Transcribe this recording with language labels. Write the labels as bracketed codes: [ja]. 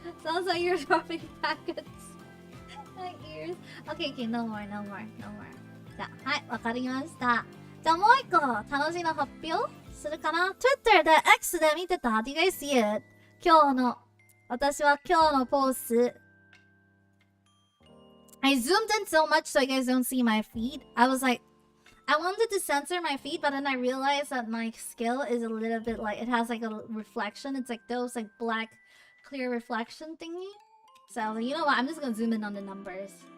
[en] Sounds like you're dropping packets. My ears. Okay, okay, no more, no more, no more. [ja] じゃあ、はい、わかりました。じゃあもう一個楽しいの発表するかな。 Twitter で X で見てた [en] Do you guys see it? [ja] 今日の、私は今日のポーズ。 [en] I zoomed in so much so you guys don't see my feet. I was like, I wanted to censor my feet, but then I realized that my skill is a little bit like, it has like a reflection. It's like those like black, clear reflection thingy. So I was like, you know what? I'm just gonna zoom in on the numbers.